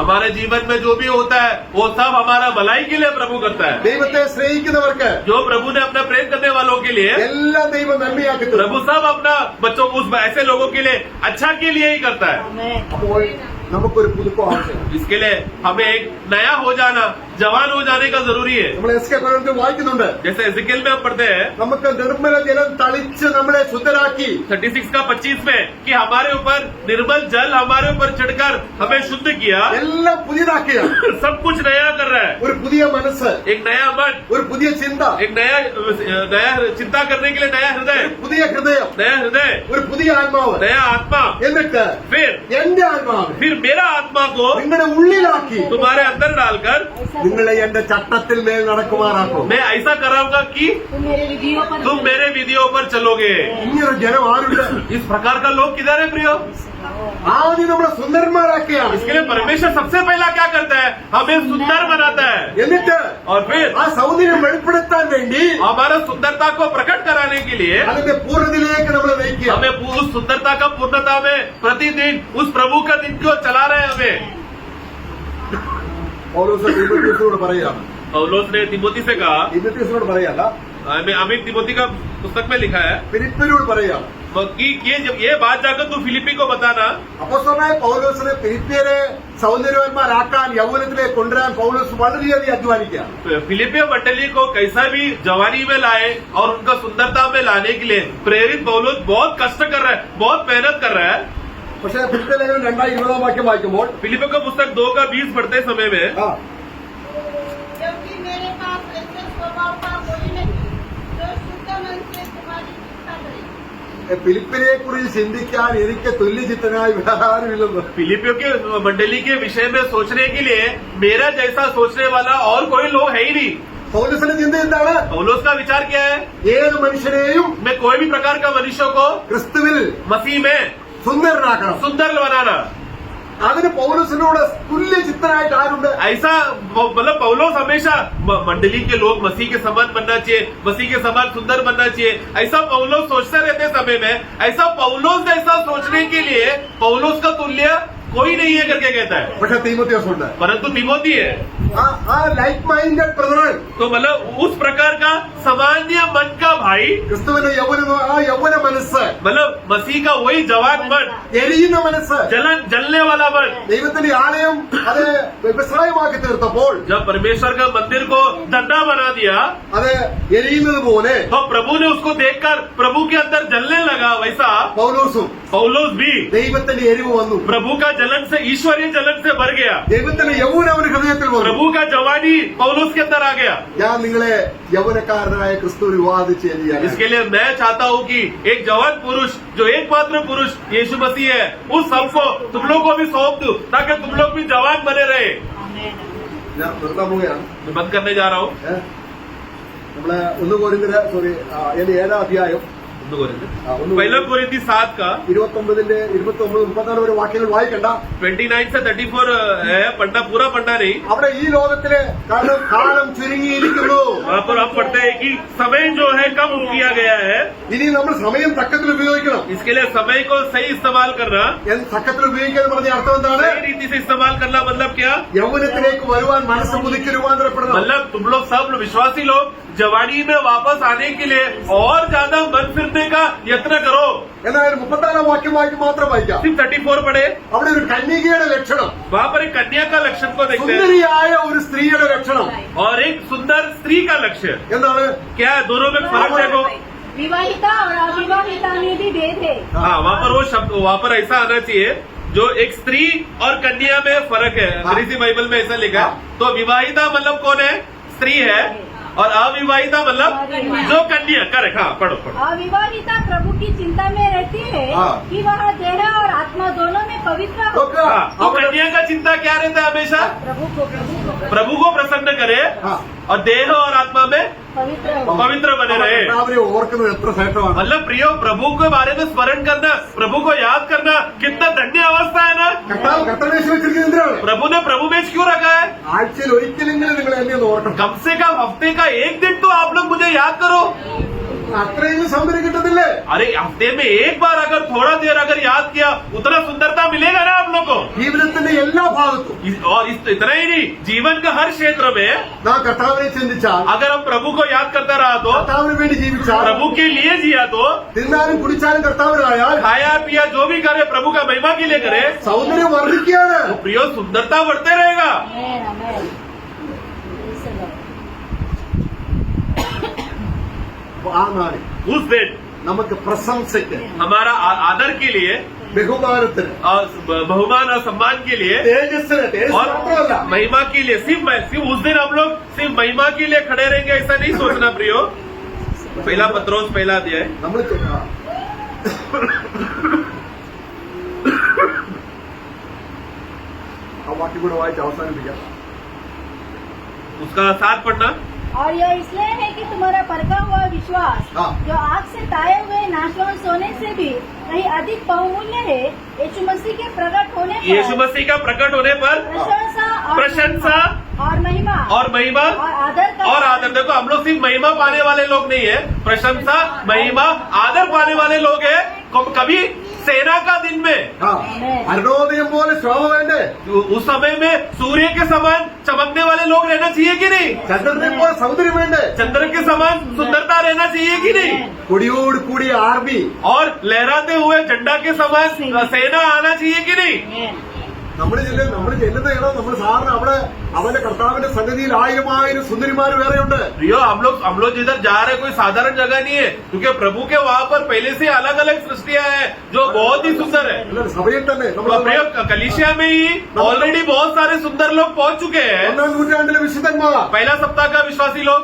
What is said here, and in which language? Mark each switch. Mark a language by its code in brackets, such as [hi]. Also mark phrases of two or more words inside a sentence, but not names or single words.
[hi] हमारे जीवन में जो भी होता है वो सब हमारा भलाई के लिए प्रभु करता है। [ml] ദൈവത്തെ സ്നേഹിക്കുന്നവർക്ക് [hi] जो प्रभु ने अपना प्रेम करने वालों के लिए, [ml] എല്ലാം ദൈവം നന്മയാക്കി തരും. [hi] प्रभु सब अपना बच्चों उस ऐसे लोगों के लिए अच्छा के लिए ही करता है। [ml] അപ്പോൾ നമുക്കൊരു പുതുക്കം ആവശ്യമാണ്. [hi] इसके लिए हमें एक नया हो जाना, जवान हो जाने का जरूरी है। [ml] നമ്മൾ എസ് കെ പ്രവചനത്തിൽ വായിക്കുന്നുണ്ട്, [hi] जैसे एजिकिएल में हम पढ़ते हैं [ml] നമുക്ക് നിർമ്മല ജലം തളിച്ച് നമ്മളെ ശുദ്ധരാക്കി [hi] 36 का 25 में कि हमारे ऊपर निर्मल जल हमारे ऊपर छिड़कर हमें शुद्ध किया, [ml] എല്ലാം പുതിയതാക്കിയാണ്. [hi] सब कुछ नया कर रहा है। [ml] ഒരു പുതിയ മനസ്സ്, [hi] एक नया मन, [ml] ഒരു പുതിയ ചിന്ത, [hi] एक नया चिंता करने के लिए नया हृदय, [ml] പുതിയ ഹൃദയം, ഒരു പുതിയ ആത്മാവ്. [hi] नया आत्मा, [ml] എന്നിട്ട് [hi] फिर [ml] എന്റെ ആത്മാവ് [hi] फिर मेरा आत्मा को [ml] നിങ്ങളുടെ ഉള്ളിലാക്കി [hi] तुम्हारे अंदर डालकर [ml] നിങ്ങളെ എന്റെ ചട്ടത്തിൽ മേൽ നടക്കുമാറാക്കും. [hi] मैं ऐसा कराऊंगा कि तुम मेरे विधियों पर तुम मेरे विधियों पर चलोगे। [ml] ഇങ്ങനൊരു ജനം ആരുണ്ട്? [hi] इस प्रकार का लोग किधर है प्रियो? [ml] ആദ്യം നമ്മളെ സുന്ദരന്മാരാക്കിയാണ്. [hi] इसके लिए परमेश्वर सबसे पहला क्या करता है, हमें सुंदर बनाता है, [ml] എന്നിട്ട് [hi] और फिर [ml] ആ സൗന്ദര്യം വെളിപ്പെടുത്താൻ വേണ്ടി [hi] हमारा सुंदरता को प्रकट कराने के लिए [ml] അതിന്റെ പൂർണ്ണതയിലേക്ക് നമ്മളെ നയിക്കുക. [hi] हमें उस सुंदरता का पूर्णता में प्रतिदिन उस प्रभु का दिन को चला रहे हैं हमें। [ml] പൗലോസ് തീമോഥെയോസിനോട് പറയുകയാണ്, [hi] पौलुस ने तिमोथी से कहा, [ml] തീമോഥെയോസിനോട് പറയല്ല, [hi] हमें तिमोथी का पुस्तक में लिखा है [ml] ഫിലിപ്പിനോട് പറയുകയാണ്. [hi] कि जब ये बात जाकर तू फिलिपी को बताना। [ml] അപ്പോസ്തലനായ പൗലോസിനെ ഫിലിപ്പിയരെ സൗന്ദര്യവാന്മാരാക്കാൻ യൗവനത്തിലേക്ക് കൊണ്ടുവരാൻ പൗലോസ് വളരെയധികം അധ്വാനിക്കുക. [hi] फिलिपियो मंडली को कैसा भी जवानी में लाए और उनका सुंदरता में लाने के लिए प्रेरित पौलुस बहुत कष्ट कर रहा है, बहुत मेहनत कर रहा है। [ml] പക്ഷേ ഫിലിപ്പിയ ലേഖനം 2:20 വാക്യം വായിക്കുമ്പോൾ [hi] फिलिपियो का पुस्तक 2 का 20 पढ़ते समय में, क्योंकि मेरे पास ऐसे स्वभाव का कोई नहीं जो शुद्ध मन से तुम्हारी चिंता करे। [ml] ഫിലിപ്പിനെ കുറിച്ച് ചിന്തിക്കാൻ എനിക്ക് തുല്യചിത്തനായി ആരുമില്ലെന്ന്. [hi] फिलिपियो के मंडली के विषय में सोचने के लिए मेरा जैसा सोचने वाला और कोई लोग है ही नहीं। [ml] പൗലോസിന്റെ ചിന്ത എന്താണ്? [hi] पौलुस का विचार क्या है? [ml] ഏത് മനുഷ്യനെയും [hi] मैं कोई भी प्रकार का मनुष्य को [ml] ക്രിസ്തുവിൽ [hi] मसीह में [ml] സുന്ദരനാക്കണം. [hi] सुंदर बनाना। [ml] അതിന് പൗലോസിനോട് തുല്യചിത്തനായിട്ട് ആരുണ്ട്? [hi] ऐसा मतलब पौलुस हमेशा मंडली के लोग मसीह के समान बनना चाहिए, मसीह के समान सुंदर बनना चाहिए, ऐसा पौलुस सोचते रहते समय में, ऐसा पौलुस जैसा सोचने के लिए पौलुस का तुल्य कोई नहीं है करके कहता है। [ml] പക്ഷെ തീമോഥെയോസ് ഉണ്ട്. [hi] परंतु तिमोथी है, [en] ആ like minded brethren, [hi] तो मतलब उस प्रकार का सामान्य मन का भाई, [ml] ക്രിസ്തുവിന്റെ യൗവന മനസ്സ്, [hi] मतलब मसीह का वही जवान मन, [ml] എരിയുന്ന മനസ്സ്, [hi] जलने वाला मन। [ml] ദൈവത്തിന്റെ ആലയം അത് വ്യവസായമാക്കി തീർത്തപ്പോൾ [hi] जब परमेश्वर का मंदिर को धंधा बना दिया [ml] അത് എരിയുന്നത് പോലെ [hi] तो प्रभु ने उसको देखकर प्रभु के अंदर जलने लगा, वैसा [ml] പൗലോസും [hi] पौलुस भी [ml] ദൈവത്തിന്റെ എരിവ് വന്നു. [hi] प्रभु का जलन से, ईश्वरीय जलन से भर गया। [ml] ദൈവത്തിന്റെ യൗവനം അവന്റെ ഹൃദയത്തിൽ വന്നു. [hi] प्रभु का जवानी पौलुस के अंदर आ गया। [ml] ഞാൻ നിങ്ങളെ യൗവനക്കാരനായ ക്രിസ്തു വിവാദിച്ച് ചെയ്യാൻ [hi] इसके लिए मैं चाहता हूँ कि एक जवान पुरुष जो एकमात्र पुरुष यीशु मसीह है, उस सबको तुम लोग को भी सौंप दो ताकि तुम लोग भी जवान बने रहे। [ml] ഞാൻ നിർത്താൻ പോവുകയാണ്. [hi] मैं बंद करने जा रहा हूँ। [ml] നമ്മള് 1 കൊരിന്ത്യര് 7-ാം അധ്യായം [hi] पहला कोरिन्थी 7 का [ml] 29 34 വരെ വാക്യങ്ങൾ വായിക്കണ്ട. [hi] 29 से 34 है, पढ़ना पूरा पढ़ना नहीं। [ml] അവിടെ ഈ ലോകത്തിലെ കാലം ചുരുങ്ങിയിരിക്കുന്നു. [hi] वहाँ पर हम पढ़ते हैं कि समय जो है कम किया गया है, [ml] ഇനി നമ്മൾ സമയം തക്കത്തിൽ ഉപയോഗിക്കണം. [hi] इसके लिए समय को सही इस्तेमाल करना। [ml] തക്കത്തിൽ ഉപയോഗിക്കുക എന്ന് പറഞ്ഞ അർത്ഥം എന്താണ്? [hi] सही रीति से इस्तेमाल करना मतलब क्या? [ml] യൗവനത്തിലേക്ക് വരുവാൻ മനസ്സ് പുതുക്കി രൂപാന്തരപ്പെടണം. [hi] मतलब तुम लोग सब विश्वासी लोग जवानी में वापस आने के लिए और ज्यादा मन फिरने का यत्न करो। [ml] എന്നാൽ 34-ാം വാക്യം മാത്രം വായിക്കാം. [hi] सिर्फ 34 पढ़े, [ml] അവിടെ ഒരു കന്യകയുടെ ലക്ഷണം, [hi] वहाँ पर एक कन्या का लक्षण को देखते हैं [ml] സുന്ദരിയായ ഒരു സ്ത്രീയുടെ ലക്ഷണം [hi] और एक सुंदर स्त्री का लक्ष्य। [ml] എന്താണ്? [hi] क्या है? दोनों में फर्क देखो। विवाहिता और अविवाहिता में भी भेद है। हाँ, वहाँ पर वो शब्द, वहाँ पर ऐसा आना चाहिए जो एक स्त्री और कन्या में फर्क है। अंग्रेजी बाइबल में ऐसा लिखा है। तो विवाहिता मतलब कौन है? स्त्री है, और अविवाहिता मतलब जो कन्या। करेक्ट, हाँ पढ़ो। अविवाहिता प्रभु की चिंता में रहती है हाँ। कि वह देह और आत्मा दोनों पवित्र हो। [ml] നോക്കുക [hi] हाँ, तो [ml] അവിടെ [hi] कन्या का चिंता क्या रहता है हमेशा? प्रभु को प्रसन्न करे हाँ। और देह और आत्मा में पवित्र हो। पवित्र बने रहे। [ml] കർത്താവിനെ ഓർക്കുന്നത് എത്ര ശ്രേഷ്ഠമാണ്. [hi] मतलब प्रियो, प्रभु के बारे में स्मरण करना, प्रभु को याद करना कितना धन्य अवस्था है ना। [ml] കർത്താവിനെ വെച്ചിരിക്കുന്നത് എന്തിനാണ്? [hi] प्रभु ने प्रभु में क्यों रखा है? [ml] ആഴ്ചയിൽ ഒരിക്കലെങ്കിലും നിങ്ങൾ എന്നെ ഒന്ന് ഓർക്കണം. [hi] कम से कम हफ्ते का एक दिन तो आप लोग मुझे याद करो। [ml] അത്രയും സൗന്ദര്യം കിട്ടത്തില്ലേ? [hi] अरे हफ्ते में एक बार अगर थोड़ा देर अगर याद किया, उतना सुंदरता मिलेगा ना आप लोग को। [ml] ജീവിതത്തിന്റെ എല്ലാ ഭാഗത്തും [hi] और इतना ही नहीं, जीवन का हर क्षेत्र में [ml] നാം കർത്താവിനെ ചിന്തിച്ചാൽ, [hi] अगर हम प्रभु को याद करता रहा तो, [ml] കർത്താവിന് വേണ്ടി ജീവിച്ചാൽ, [hi] प्रभु के लिए जिया तो, [ml] തിന്നാനും കുടിച്ചാലും കർത്താവിനായാൽ [hi] खाया पिया जो भी करे प्रभु का महिमा के लिए करे, [ml] സൗന്ദര്യം വർദ്ധിക്കുകയാണ്. [hi] तो प्रियो सुंदरता बढ़ते रहेगा। आमेन, आमेन। [en] Praise the Lord. [ml] ആ നാളിൽ [hi] उस दिन [ml] നമുക്ക് പ്രശംസയ്ക്ക്, [hi] हमारा आदर के लिए [ml] ബഹുമാനത്തിന്, [hi] और बहुमान और सम्मान के लिए [ml] തേജസ്സിന്, തേജസ് [hi] और [ml] മാത്രമല്ല, [hi] महिमा के लिए सिर्फ उस दिन हम लोग सिर्फ महिमा के लिए खड़े रहेंगे ऐसा नहीं सोचना प्रियो। पहला पत्रोस पहला अध्याय [ml] നമ്മൾ ആ വാക്യം കൂടെ വായിച്ച് അവസാനിപ്പിക്കാം. [hi] उसका साथ पढ़ना। और यह इसलिए है कि तुम्हारा परखा हुआ विश्वास हाँ। जो आग से ताए हुए नाशवान सोने से भी कहीं अधिक बहुमूल्य है, यीशु मसीह के प्रकट होने पर यीशु मसीह का प्रकट होने पर प्रशंसा और महिमा और महिमा और आदर का और आदर। देखो हम लोग सिर्फ महिमा पाने वाले लोग नहीं है, प्रशंसा महिमा आदर पाने वाले लोग है। कभी सेना का दिन में [ml] ആ അരുണോദയം പോലെ ശോഭ വേണ്ടേ? [hi] उस समय में सूर्य के समान चमकने वाले लोग रहना चाहिए कि नहीं? [ml] ചന്ദ്രനെ പോലെ സൗന്ദര്യം വേണ്ടേ? [hi] चंद्र के समान सुंदरता रहना चाहिए कि नहीं? [ml] കൊടിയോട് കൂടിയ ആർമി, [hi] और लहराते हुए झंडा के समान सेना आना चाहिए कि नहीं? [ml] നമ്മൾ ചെല്ലുന്ന ഇടം നമ്മൾ സാറിന് അവിടെ അവന്റെ കർത്താവിന്റെ സന്നിധിയിൽ 1000 സുന്ദരിമാർ വേറെയുണ്ട്. [hi] प्रियो, हम लोग जिधर जा रहे हैं कोई साधारण जगह नहीं है, क्योंकि प्रभु के वहाँ पर पहले से अलग अलग सृष्टियां हैं जो बहुत ही सुंदर है। [ml] എല്ലാവരും സഭയിൽ തന്നെ [hi] तो प्रियो, कलिसिया में ही ऑलरेडी बहुत सारे सुंदर लोग पहुंच चुके हैं। [ml] 1-ാം നൂറ്റാണ്ടിലെ വിശുദ്ധന്മാർ, [hi] पहला सप्ताह का विश्वासी लोग,